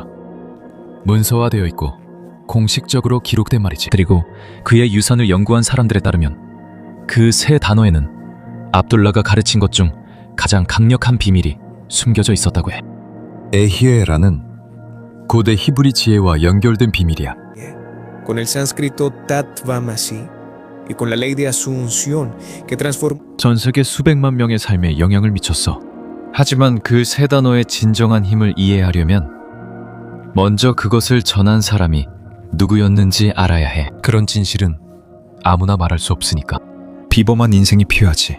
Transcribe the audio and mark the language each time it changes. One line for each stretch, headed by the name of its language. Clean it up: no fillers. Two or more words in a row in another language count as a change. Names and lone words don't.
Korean: 문서화되어 있고 공식적으로 기록된 말이지. 그리고 그의 유산을 연구한 사람들에 따르면 그 세 단어에는 압둘라가 가르친 것 중 가장 강력한 비밀이 숨겨져 있었다고 해. 에히에라는 고대 히브리 지혜와 연결된 비밀이야.
Spanish: Con el sánscrito Tatvamasi y con la ley de Asunción que transformó
Korean: 전 세계 수백만 명의 삶에 영향을 미쳤어. 하지만 그 세 단어의 진정한 힘을 이해하려면 먼저 그것을 전한 사람이 누구였는지 알아야 해. 그런 진실은 아무나 말할 수 없으니까. 비범한 인생이 필요하지.